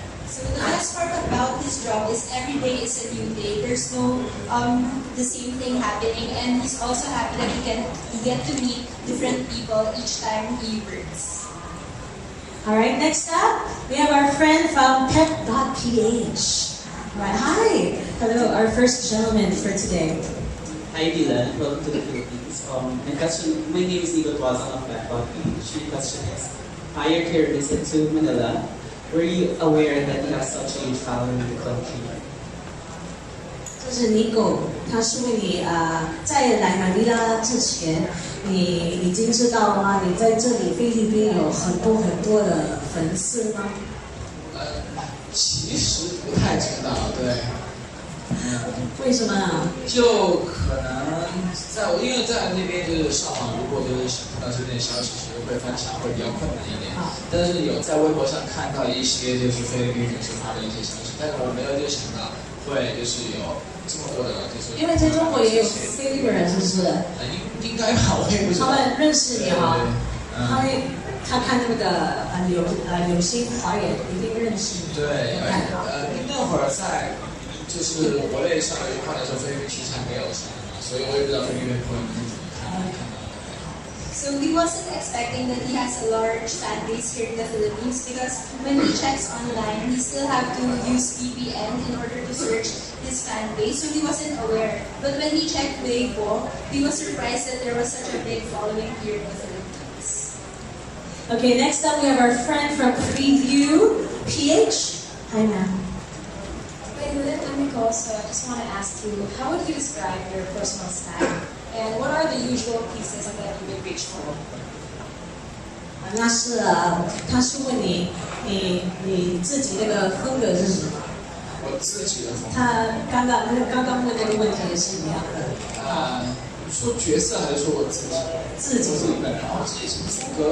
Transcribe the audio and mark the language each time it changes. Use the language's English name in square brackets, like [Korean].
[English] So the best part about this job is every day is a new day. There's no the same thing happening, and he's also happy that he get to meet different people each time he works. Alright, next up, we have our friend from pet.ph. Right, hi! Hello, our first gentleman for today. Hi Dylan, welcome to the Philippines. My name is Nico Tuazang of pet.ph. My question is, prior to your visit to Manila, were you aware that you have such a huge following in the country? [Chinese] 这是 Nico， 他是问你在来马尼拉之前，你已经知道了吗？你在这里菲律宾有很多的粉丝吗？其实不太知道，对。为什么啊？就可能因为在那边就是上网，如果就是想看到这边的消息，其实会翻墙会比较困难一点。但是有在微博上看到一些就是菲律宾粉丝发的一些消息，但是我没有就想到会就是有这么多的，就是因为在中国也有菲律宾人，是不是？应该吧，我也不知道。他们认识你哈，他看那个流星花园一定认识你。对，那会儿在。就是国内上了一块的时候，菲律宾其实还没有上嘛，所以我也不知道菲律宾朋友们怎么看。 [English] So he wasn't expecting that he has a large fan base here in the Philippines because when he checks online, he still have to use VPN in order to search his fan base. So he wasn't aware. But when he checked Weibo, he was surprised that there was such a big following here in the Philippines. Okay, next up we have our friend from Preview, PH. Hi, ma'am. So I just want to ask you, how would you describe your personal style? And what are the usual pieces that you would reach for? [Chinese] 那是他是问你自己那个风格是什么？我自己的风格。他刚刚问那个问题是一样的。说角色还是说我自己？自己本人。我自己什么风格？